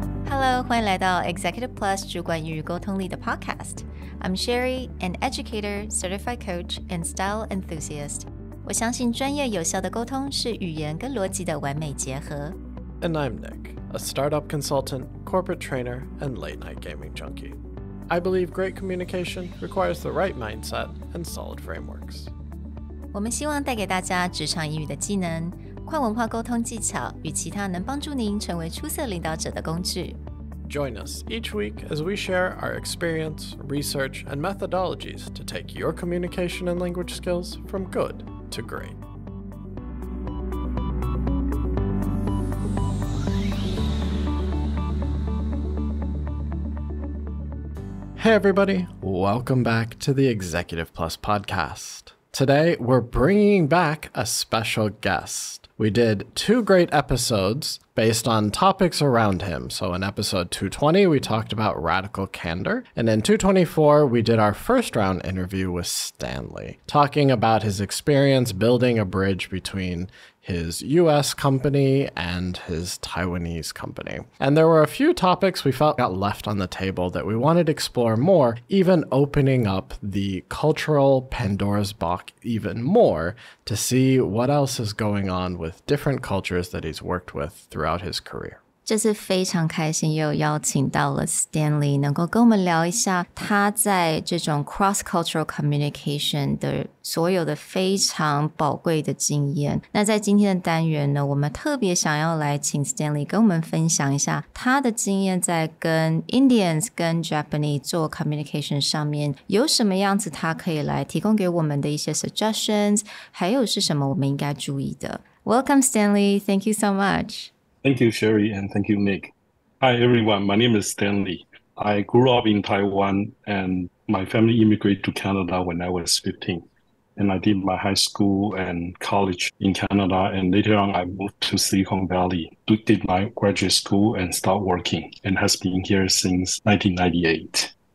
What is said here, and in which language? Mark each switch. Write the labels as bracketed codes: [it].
[en] Hello， [zh] 欢迎来到 [en] Executive Plus [zh] 主管与沟通力的 [en] Podcast。I'm Sherry, an educator, certified coach, and style enthusiast. [zh] 我相信专业有效的沟通是语言跟逻辑的完美结合。 [en] And I'm Nick, a startup consultant, corporate trainer, and late-night gaming junkie. I believe great communication requires the right mindset and solid frameworks. [zh] 我们希望带给大家职场英语的技能、跨文化沟通技巧与其他能帮助您成为出色领导者的工具。 [en] Join us each week as we share our experience, research, and methodologies to take your communication and language skills from good to great. Hey everybody, welcome back to the Executive Plus podcast. Today, we're bringing back a special guest. We did 2 great episodes based on topics around him. So in episode 220, we talked about radical candor. And in 224, we did our first round interview with Stanley, talking about his experience building a bridge between his US company and his Taiwanese company. And there were a few topics we felt got left on the table that we wanted to explore more, even opening up the cultural Pandora's box even more to see what else is going on with different cultures that he's worked with throughout his career. [zh] 这次非常开心又邀请到了 Stanley 能够跟我们聊一下他在这种 [en] cross-cultural communication [zh] 的所有的非常宝贵的经验。那在今天的单元呢，我们特别想要来请 Stanley 跟我们分享一下他的经验在跟 Indians 跟 Japanese 做 communication 上面有什么样子他可以来提供给我们的一些 suggestions， 还有是什么我们应该注意的。 [en] Welcome Stanley, thank you so much.Thank you, Sherry, and thank you, Nick. Hi, everyone. My name is Stanley. I grew up in Taiwan, and my family immigrated to Canada when I was 15. And I did my high school and college in Canada, and later on I moved to Silicon Valley, did my graduate school and start working, and has been here since 1998.